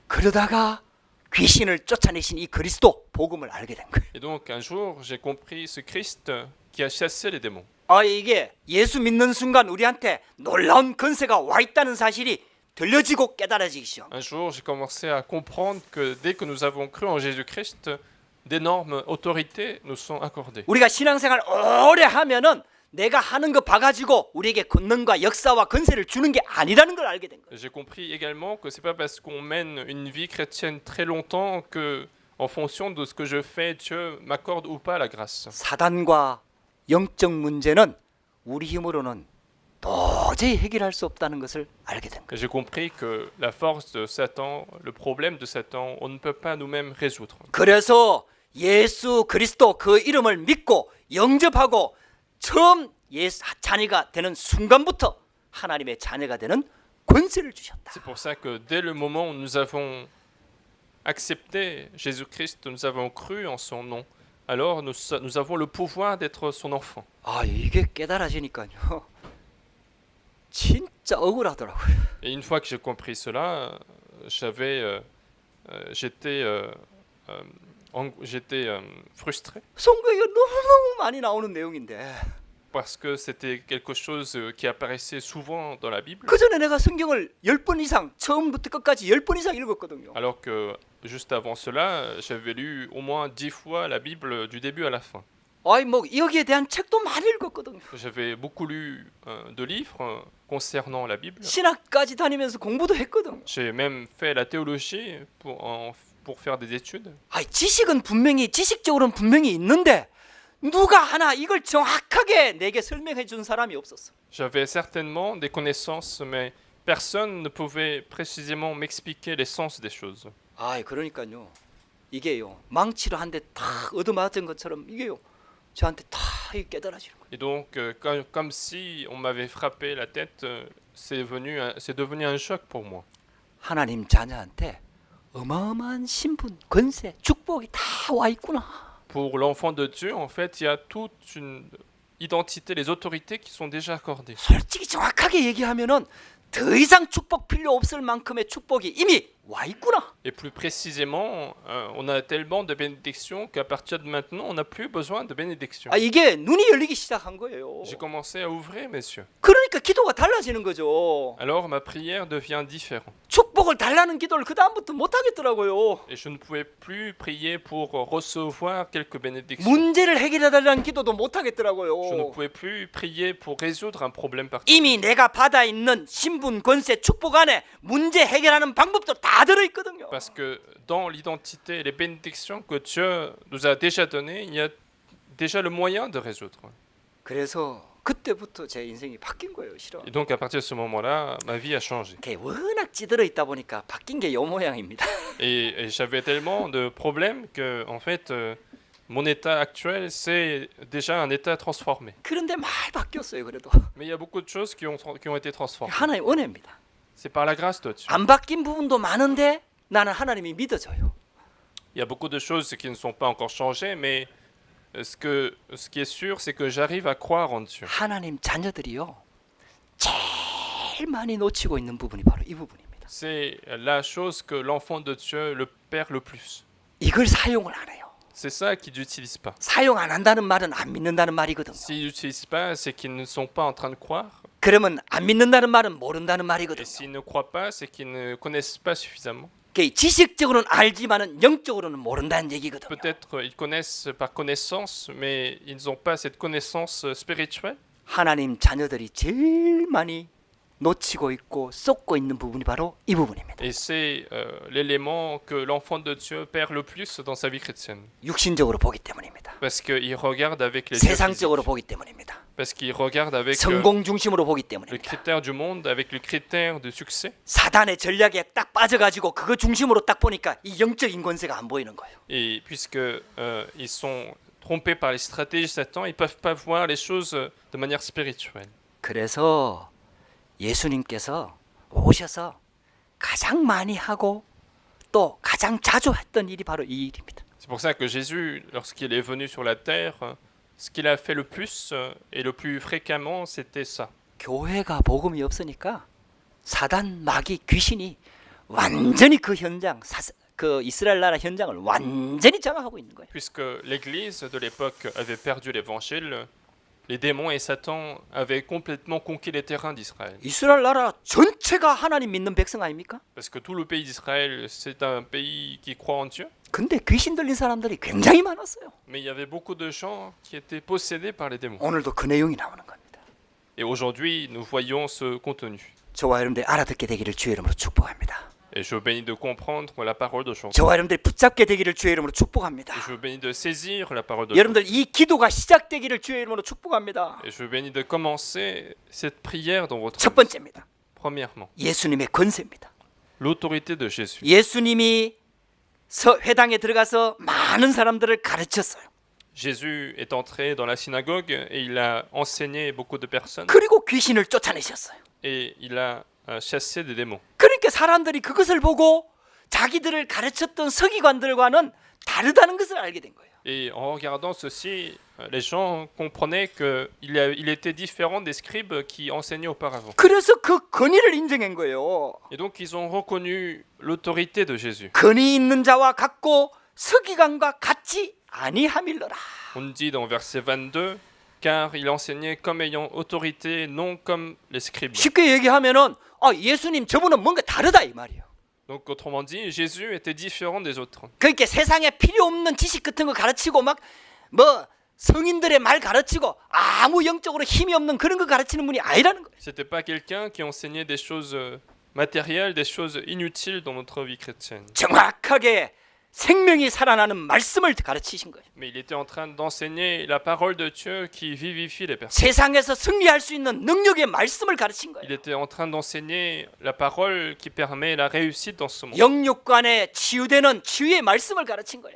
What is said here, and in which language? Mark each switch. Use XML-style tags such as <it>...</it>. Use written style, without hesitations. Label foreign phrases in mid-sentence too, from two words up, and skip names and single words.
<ko>그러다가 귀신을 쫓아내신 이 그리스도 복음을 알게 된 거예요.</ko> <fr>Et donc un jour, j'ai compris ce Christ qui a chassé les démons.</fr> <ko>이게 예수 믿는 순간 우리한테 놀라운 권세가 와 있다는 사실이 들려지고 깨달아지기 시작.</ko> <fr>Un jour, j'ai commencé à comprendre que dès que nous avons cru en Jésus-Christ, d'énormes autorités nous sont accordées.</fr> <ko>우리가 신앙생활 오래 하면은 내가 하는 거 봐가지고 우리에게 권능과 역사와 권세를 주는 게 아니라는 걸 알게 된 거예요.</ko> <fr>J'ai compris également que c'est pas parce qu'on mène une vie chrétienne très longtemps que, en fonction de ce que je fais, Dieu m'accorde ou pas la grâce.</fr> <ko>사단과 영적 문제는 우리 힘으로는 도저히 해결할 수 없다는 것을 알게 된 거예요.</ko> <fr>J'ai compris que la force de Satan, le problème de Satan, on ne peut pas nous-mêmes résoudre.</fr> <ko>그래서 예수 그리스도 그 이름을 믿고 영접하고 처음 예수 자녀가 되는 순간부터 하나님의 자녀가 되는 권세를 주셨다.</ko> <fr>C'est pour ça que dès le moment où nous avons accepté Jésus-Christ, nous avons cru en son nom, alors nous avons le pouvoir d'être son enfant.</fr> <ko>아, 이게 깨달아지니까요. 진짜 억울하더라고요.</ko> <fr>Et une fois que j'ai compris cela, j'étais frustré</fr> <ko>성경에 너무너무 많이 나오는 내용인데</ko> <fr>parce que c'était quelque chose qui apparaissait souvent dans la Bible,</fr> <ko>그 전에 내가 성경을 10번 이상 처음부터 끝까지 10번 이상 읽었거든요.</ko> <fr>alors que juste avant cela, j'avais lu au moins 10 fois la Bible du début à la fin.</fr> <ko>아이 뭐 여기에 대한 책도 많이 읽었거든요.</ko> <fr>J'avais beaucoup lu de livres concernant la Bible.</fr> <ko>신학까지 다니면서 공부도 했거든요.</ko> <fr>J'ai même fait la théologie pour faire des études.</fr> <ko>아이 지식은 분명히 지식적으로는 분명히 있는데 누가 하나 이걸 정확하게 내게 설명해 준 사람이 없었어.</ko> <fr>J'avais certainement des connaissances, mais personne ne pouvait précisément m'expliquer l'essence des choses.</fr> <ko>아이 그러니까요. 이게요. 망치로 한 대 다 얻어맞은 것처럼 이게요. 저한테 다 깨달아지는 거예요.</ko> <fr>Et donc, comme si on m'avait frappé la tête, c'est devenu un choc pour moi.</fr> <ko>하나님 자녀한테 어마어마한 신분, 권세, 축복이 다 와 있구나.</ko> <fr>Pour l'enfant de Dieu, en fait, il y a toute une identité, les autorités qui sont déjà accordées.</fr> <ko>솔직히 정확하게 얘기하면은 더 이상 축복 필요 없을 만큼의 축복이 이미 와 있구나.</ko> <fr>Et plus précisément, on a tellement de bénédictions qu'à partir de maintenant, on n'a plus besoin de bénédictions.</fr> <ko>아 이게 눈이 열리기 시작한 거예요.</ko> <fr>J'ai commencé à ouvrir mes yeux.</fr> <ko>그러니까 기도가 달라지는 거죠.</ko> <fr>Alors ma prière devient différente.</fr> <ko>축복을 달라는 기도를 그 다음부터 못 하겠더라고요.</ko> <fr>Et je ne pouvais plus prier pour recevoir quelques bénédictions.</fr> <ko>문제를 해결해 달라는 기도도 못</ko> <fr>Je ne</fr> <ko>하겠더라고요.</ko> <fr>pouvais plus prier pour résoudre un problème particulier.</fr> <ko>이미 내가 받아 있는 신분, 권세, 축복 안에 문제 해결하는 방법도 다 들어 있거든요.</ko> <fr>Parce que dans l'identité et les bénédictions que Dieu nous a déjà données, il y a déjà le moyen de résoudre.</fr> <ko>그래서 그때부터 제 인생이 바뀐 거예요, 실은.</ko> <fr>Et donc à partir de ce moment-là, ma vie a changé.</fr> <ko>그게 워낙 찌들어 있다 보니까 바뀐 게 요 모양입니다.</ko> <fr>Et j'avais tellement de problèmes que, en fait, mon état actuel, c'est déjà un état transformé.</fr> <ko>그런데 많이 바뀌었어요, 그래도.</ko> <fr>Mais il y a beaucoup de choses qui ont été transformées.</fr> <ko>하나의 은혜입니다.</ko> <fr>C'est par la grâce de Dieu.</fr> <ko>안 바뀐 부분도 많은데 나는 하나님이 믿어져요.</ko> <fr>Il y a beaucoup de choses qui ne sont pas encore changées, mais ce qui est sûr, c'est que j'arrive à croire en Dieu.</fr> <ko>하나님 자녀들이요. 제일 많이 놓치고 있는 부분이 바로 이 부분입니다.</ko> <fr>C'est la chose que l'enfant de Dieu le perd le plus.</fr> <ko>이걸 사용을 안 해요.</ko> <fr>C'est ça qu'ils n'utilisent pas.</fr> <ko>사용 안 한다는 말은 안 믿는다는 말이거든요.</ko> <fr>S'ils n'utilisent pas, c'est qu'ils ne sont pas en train de croire.</fr> <ko>그러면 안 믿는다는 말은 모른다는</ko> <fr>Et</fr> <ko>말이거든요.</ko> <fr>s'ils ne croient pas, c'est qu'ils ne connaissent pas suffisamment.</fr> <ko>지식적으로는 알지만은 영적으로는 모른다는 얘기거든요.</ko> <fr>Peut-être ils connaissent par connaissance, mais ils n'ont pas cette connaissance spirituelle.</fr> <ko>하나님 자녀들이 제일 많이 놓치고 있고 쏟고 있는 부분이 바로 이 부분입니다.</ko> <fr>Et c'est l'élément que l'enfant de Dieu perd le plus dans sa vie chrétienne.</fr> <ko>육신적으로 보기 때문입니다.</ko> <fr>Parce qu'il regarde avec les yeux</fr> <ko>세상적으로</ko> <fr>physiques.</fr> <ko>보기 때문입니다.</ko> <fr>Parce qu'il regarde avec</fr> <ko>성공 중심으로 보기</ko> <fr>le</fr> <ko>때문입니다.</ko> <fr>critère du monde, avec le critère de succès.</fr> <ko>사단의 전략에 딱 빠져가지고 그거 중심으로 딱 보니까 이 영적인 권세가 안 보이는 거예요.</ko> <fr>Et puisque ils sont trompés par les stratégies de Satan, ils ne peuvent pas voir les choses de manière spirituelle.</fr> <ko>그래서 예수님께서 오셔서 가장 많이 하고 또 가장 자주 했던 일이 바로 이 일입니다.</ko> <fr>C'est pour ça que Jésus, lorsqu'il est venu sur la terre, ce qu'il a fait le plus et le plus fréquemment, c'était ça.</fr> <ko>교회가 복음이 없으니까 사단, 마귀, 귀신이 완전히 그 현장, 그 이스라엘 나라 현장을 완전히 장악하고 있는 거예요.</ko> <fr>Puisque l'Église de l'époque avait perdu l'Évangile, les démons et Satan avaient complètement conquis les terrains d'Israël.</fr> <ko>이스라엘 나라 전체가 하나님 믿는 백성 아닙니까?</ko> <fr>Parce que tout le pays d'Israël, c'est un pays qui croit en Dieu.</fr> <ko>근데 귀신 들린 사람들이 굉장히 많았어요.</ko> <fr>Mais il y avait beaucoup de gens qui étaient possédés par les démons.</fr> <ko>오늘도 그 내용이 나오는 겁니다.</ko> <fr>Et aujourd'hui, nous voyons ce contenu.</fr> <ko>저와 여러분들 알아듣게 되기를 주의 이름으로 축복합니다.</ko> <fr>Et je vous bénis de comprendre la parole d'aujourd'hui.</fr> <ko>저와 여러분들 붙잡게 되기를 주의 이름으로 축복합니다.</ko> <fr>Et je vous bénis de saisir la parole d'aujourd'hui.</fr> <ko>여러분들 이 기도가 시작되기를 주의 이름으로 축복합니다.</ko> <fr>Et je vous bénis de commencer cette prière dans votre</fr> <ko>첫</ko> <fr>vie.</fr> <ko>번째입니다.</ko> <fr>Premièrement,</fr> <ko>예수님의 권세입니다.</ko> <fr>l'autorité de Jésus.</fr> <ko>예수님이 회당에 들어가서 많은 사람들을 가르쳤어요.</ko> <fr>Jésus est entré dans la synagogue et il a enseigné beaucoup de personnes</fr> <ko>그리고 귀신을 쫓아내셨어요.</ko> <fr>et il a chassé des démons.</fr> <ko>그러니까 사람들이 그것을 보고 자기들을 가르쳤던 서기관들과는 다르다는 것을 알게 된 거예요.</ko> <fr>Et en regardant ceci, les gens comprenaient qu'il était différent des scribes qui enseignaient auparavant.</fr> <ko>그래서 그 권위를 인정한 거예요.</ko> <fr>Et donc ils ont reconnu l'autorité de Jésus.</fr> <ko>권위 있는 자와 같고 서기관과 같지 아니함일러라.</ko> <fr>On dit dans verset 22, car il enseignait comme ayant autorité, non comme les scribes.</fr> <ko>쉽게 얘기하면은 예수님 저분은 뭔가 다르다 이 말이에요.</ko> <fr>Donc autrement dit, Jésus était différent des autres.</fr> <ko>그러니까 세상에 필요 없는 지식 같은 거 가르치고 막 뭐 성인들의 말 가르치고 아무 영적으로 힘이 없는 그런 거 가르치는 분이 아니라는 거예요.</ko> <fr>C'était pas quelqu'un qui enseignait des choses matérielles, des choses inutiles dans notre vie chrétienne.</fr> <ko>정확하게 생명이 살아나는 말씀을 가르치신 거예요.</ko> <fr>Mais il était en train d'enseigner la parole de Dieu qui vivifie les personnes.</fr> <ko>세상에서 승리할 수 있는 능력의 말씀을 가르친</ko> <fr>Il</fr> <ko>거예요.</ko> <fr>était en train d'enseigner la parole qui permet la réussite dans ce monde.</fr> <ko>영육간에 치유되는 치유의 말씀을 가르친 거예요.</ko>